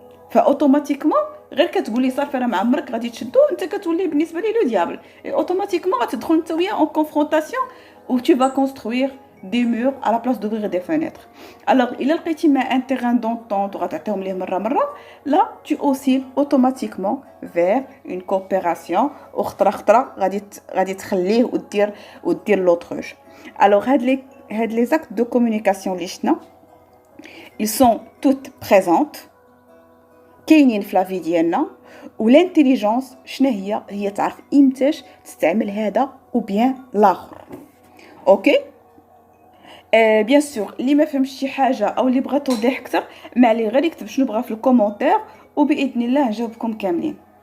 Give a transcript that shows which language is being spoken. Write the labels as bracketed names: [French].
[Arabic] فاوتوماتيكمون غير كتقولي صافي راه ما عمرك غادي تشدو، انت كتولي بالنسبه لي لو ديابل، اوتوماتيكمون غتدخل انت وياه اون كونفرونطاسيون و [French] tu vas construire des murs à la place d'ouvrir des fenêtres. [Arabic] Alors الا لقيتي ما ان terrain d'entente وغتعطيهم ليه مره لا [French] tu oscilles automatiquement vers une coopération [Arabic] خطره غادي تخليه ودير لوتروج. [French] Alors هاد les actes de communication [Arabic] اللي شفنا [French] ils sont toutes présentes [Arabic] كاينين في لافي ديالنا. والانتيليجنس شنو هي تعرف امتاش تستعمل هذا وبيان لاخر. اوكي بيان سور اللي ما فهمش شي حاجه او اللي بغى توضيح اكثر ما عليه غير يكتب شنو بغى في الكومونتير وباذن الله نجاوبكم كاملين.